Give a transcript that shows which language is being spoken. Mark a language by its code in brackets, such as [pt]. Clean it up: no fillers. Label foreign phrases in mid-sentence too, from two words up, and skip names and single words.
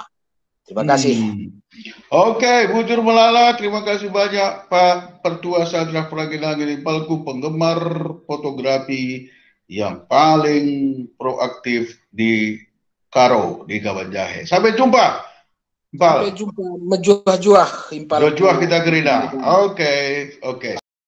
[id] Terima kasih. Oke, [btx] Bujur Melala, [id] terima kasih banyak Pak Pertua Sadra Praginangin Palku, penggemar fotografi yang paling proaktif di Karo, di Kawan Jahe. Sampai jumpa. Sampai jumpa. Menjuah-juah. [btx] Juah kita gerina. [id] Oke.